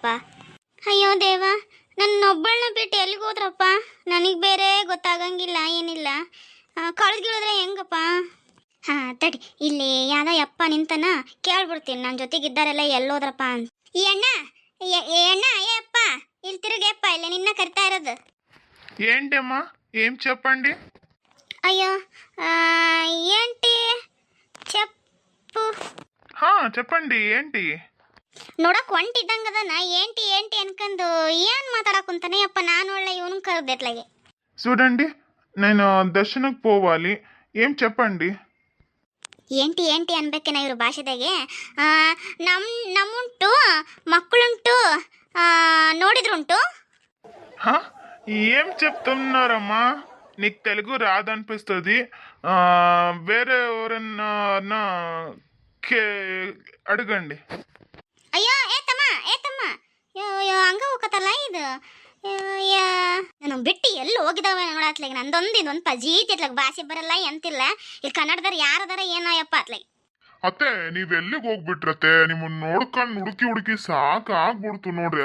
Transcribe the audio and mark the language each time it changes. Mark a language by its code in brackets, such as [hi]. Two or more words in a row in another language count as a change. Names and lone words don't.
[kn] ಅಯ್ಯೋ ದೇವ, ನನ್ನೊಬ್ಬಳನ್ನ ಬಿಟ್ಟು ಎಲ್ಲಿಗೆ ಹೋದ್ರಪ್ಪ? ನನಗೆ ಬೇರೆ ಗೊತ್ತಾಗಂಗಿಲ್ಲ, ಏನಿಲ್ಲ. ಕಳೆದ್ಗಿಳಿದ್ರೆ ಹೆಂಗಪ್ಪ? ಹಾಂ ತಡಿ, ಇಲ್ಲಿ ಯಾವ್ದೋ ಯಪ್ಪ ನಿಂತನ, ಕೇಳ್ಬಿಡ್ತೀನಿ ನನ್ನ ಜೊತೆಗಿದ್ದಾರೆಲ್ಲ ಎಲ್ಲೋದ್ರಪ್ಪ ಅಂತ. ಈ ಅಣ್ಣ, ಏ ಅಣ್ಣ, ಏ ಅಪ್ಪ, ಇಲ್ಲಿ ತಿರುಗಪ್ಪ, ಇಲ್ಲ ನಿನ್ನ ಕರಿತಾ ಇರೋದು. [te] ఏంటమ్మా, ఏం చెప్పండి? ಅಯ್ಯೋ ఏంటి చెప్పు. చెప్పండి, ఏంటి? [kn] ನೋಡಕ್ ಒಂಟಿದ್ದಂಗದನ, ఏంటి ಅನ್ಕೊಂಡು ಏನ್ ಮಾತಾಡಕುಂತಾನೆ ಅಪ್ಪ. ನಾನು ಒಳ್ಳೆ ಇವನು ಕರೆದೆಟ್ಲಾಗೆ. [te] చూడండి, నేను దర్శనకు పోవాలి, ఏం చెప్పండి? [kn] ఏంటి ಅನ್ಬೇಕೇನ ಇವ್ರ ಭಾಷೆದಾಗೆ. ನಮ್ಮುಂಟು, ಮಕ್ಕಳುಂಟು, ನೋಡಿದ್ರುಂಟು. [te] ఏం చెప్తున్నారమ్మా? నీకు తెలుగు రాదనిపిస్తుంది. వేరే ఎవరన్నా అడగండి. [kn] ಅಯ್ಯೋ ಏತಮ್ಮ ಹಂಗ ಹೋಗತ್ತಲ್ಲ ಇದು. ನಾನು ಬಿಟ್ಟು ಎಲ್ಲಿ ಹೋಗಿದಾವ ನೋಡತ್ಲಾಗ. ನಂದೊಂದು ಇದೊಂದು ಪಜೀತಿ ಇತ್ಲಾಗ, ಭಾಷೆ ಬರಲ್ಲ ಎಂತಿಲ್ಲ. ಇಲ್ಲಿ ಕನ್ನಡದಾರ ಯಾರದಾರ ಏನೋ ಯಪ್ಪ ಅತ್ಲಾಗ. ಅತ್ತೆ, ನೀವ್ ಎಲ್ಲಿಗೆ ಹೋಗ್ಬಿಟ್ರತ್ತೆ? ನಿಮ್ಮನ್ನ ನೋಡ್ಕೊಂಡು ಹುಡುಕಿ ಸಾಕಾಗ್ಬಿಡ್ತು ನೋಡ್ರಿ.